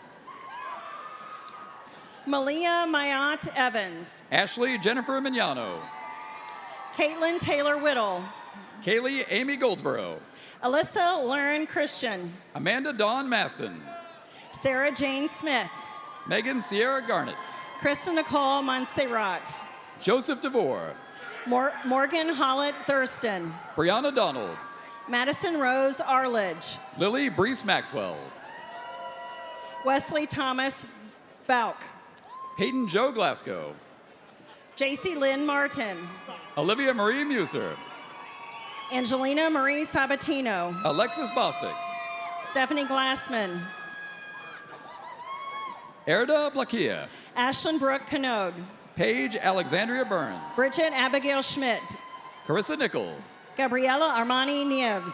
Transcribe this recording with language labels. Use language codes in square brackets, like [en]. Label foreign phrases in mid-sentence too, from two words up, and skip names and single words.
[en] Malia Mayat Evans. Ashley Jennifer Mignano. Caitlin Taylor Whittle. Kaylee Amy Goldsboro. Alyssa Lauren Christian. Amanda Dawn Maston. Sarah Jane Smith. Megan Sierra Garnett. Krista Nicole Montserrat. Joseph DeVore. Morgan Hollett Thurston. Brianna Donald. Madison Rose Arledge. Lily Brees Maxwell. Wesley Thomas Bauk. Peyton Joe Glasgow. JC Lynn Martin. Olivia Marie Muser. Angelina Marie Sabatino. Alexis Bostic. Stephanie Glassman. Erda Blakia. Ashlyn Brooke Canode. Paige Alexandria Burns. Bridget Abigail Schmidt. Carissa Nickel. Gabriela Armani Nieves.